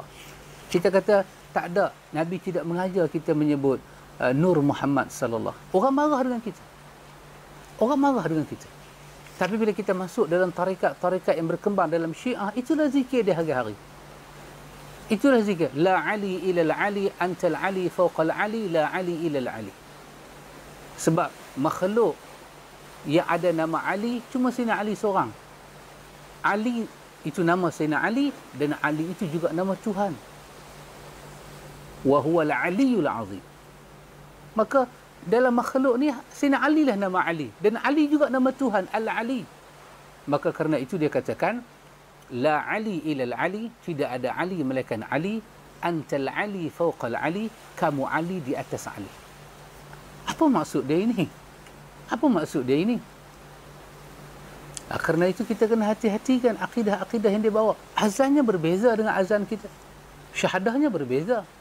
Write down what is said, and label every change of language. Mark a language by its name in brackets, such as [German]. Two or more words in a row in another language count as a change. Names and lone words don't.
[Malay] Kita kata tak ada, Nabi tidak mengajar kita menyebut nur Muhammad sallallahu. Orang marah dengan kita. Orang marah dengan kita. Tapi bila kita masuk dalam tarikat-tarikat yang berkembang dalam Syiah, itulah zikir di hari-hari. Itulah zikir. [Arabic] لا علي إلا علي أنت العلي فوق العلي لا علي إلا علي. [Malay] Sebab makhluk yang ada nama Ali cuma Sayyidina Ali seorang. Ali itu nama Sayyidina Ali dan Ali itu juga nama Tuhan. [Arabic] وهو العلي العظيم. [Malay] Maka dalam makhluk ni Sayyidina Ali lah nama Ali dan Ali juga nama Tuhan Al-Ali. Maka kerana itu dia katakan [Arabic] لا علي إلا علي, [Malay] tidak ada Ali melainkan Ali, [Arabic] أنت العلي فوق العلي, [Malay] kamu Ali di atas Ali. Apa maksud dia ini? Apa maksud dia ini? Kerana itu kita kena hati-hatikan akidah-akidah yang dia bawa. Azannya berbeza dengan azan kita. Syahadahnya berbeza.